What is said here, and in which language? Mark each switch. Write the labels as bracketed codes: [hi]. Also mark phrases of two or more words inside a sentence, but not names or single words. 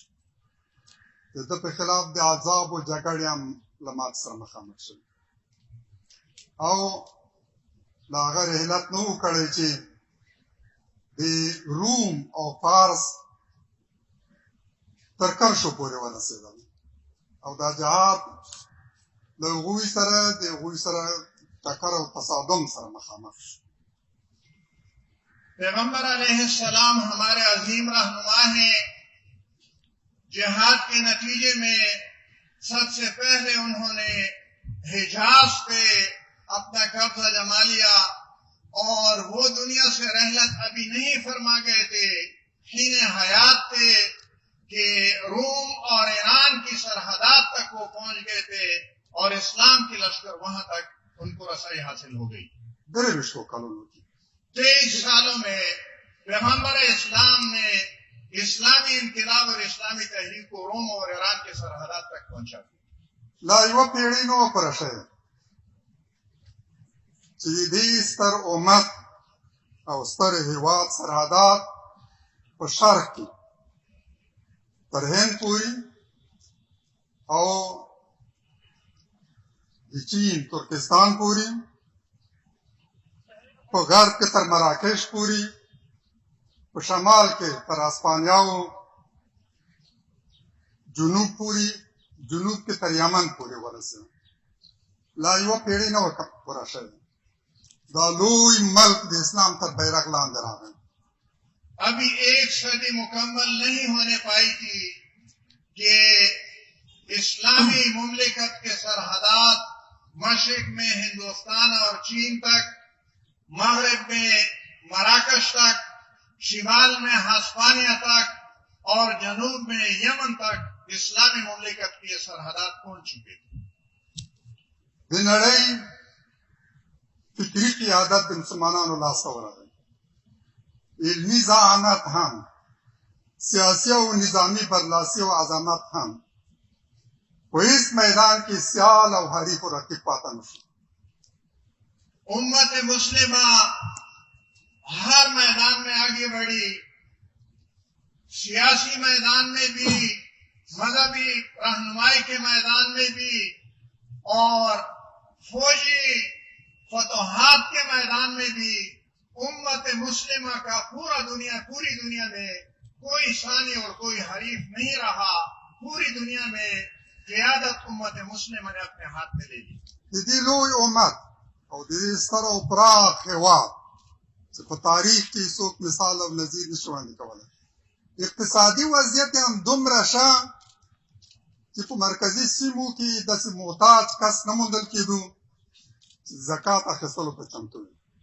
[ps] د ده په خلاف د عذاب و جګړې هم له مات سره مخامخ شوي، او د هغه رحلت نه و کړی چې د روم او فارس تر کرشو پورې ورسېدل، او دا جهاد د هغوی سره ټکر او تصادم سره مخامخ شو. [ur] پیغمبر علیہ السلام ہمارے عظیم رہنما ہیں. جہاد کے نتیجے میں سب سے پہلے انہوں نے حجاز پہ اپنا قبضہ جما لیا، اور وہ دنیا سے رحلت ابھی نہیں فرما گئے تھے، حین حیات تھے کہ روم اور ایران کی سرحدات تک وہ پہنچ گئے تھے، اور اسلام کی لشکر وہاں تک ان کو رسائی حاصل ہو گئی. 23 سالوں میں پیغمبر اسلام نے اسلامی انقلاب اور اسلامی تحریک کو روم اور ایران کے سرحدات تک پہنچا دیا. [ps] لا یوه پیړۍ نه وه پوره شوې چې د دې ستر امت او ستر هېواد سرحدات په شرق کې تر هند پورې او د چین ترکستان پورې، په غرب کې تر مراکش پورې، په شمال کې تر اسپانیاو، جنوب کې تر یمن پورې ورسېد. لا یوه پیړۍ نه وه پوره شوې. دا لوی ملک د اسلام تر بیرغ لاندې راغی. [ur] ابھی 1 صدی مکمل نہیں ہونے پائی تھی کہ اسلامی مملکت کے سرحدات مشرق میں ہندوستان اور چین تک، مغرب میں مراکش تک، شمال میں ہسپانیہ تک، اور جنوب میں یمن تک اسلامی مملکت کی سرحدات پہنچ چکے تھے. [ps] د نړۍ فکري قیادت د مسلمانانو لاسته ورغی. علمي ذهانت هم، سیاسي او نظامي برلاسي او عظمت هم په هیڅ میدان کې سیال او حریف و رقیب پاتې نه شو. [ur] امت مسلمہ ہر میدان میں آگے بڑھی، سیاسی میدان میں بھی، مذہبی رہنمائی کے میدان میں بھی، اور فوجی فتوحات کے میدان میں بھی. امت مسلمہ کا پوری دنیا میں کوئی ثانی اور کوئی حریف نہیں رہا. پوری دنیا میں قیادت امت مسلمہ نے اپنے ہاتھ میں لے لی. [ps] د دې لوی امت او د دې ستر او پراخ هېواد چې په تاریخ کې څوک مثال او نظیر نشي وړاندې کولی، اقتصادي وضعیت هم دومره ښه چې په مرکزي سیمو کې داسې محتاج کس نه موندل کېدو چې زکات اخیستلو ته چمتو وي.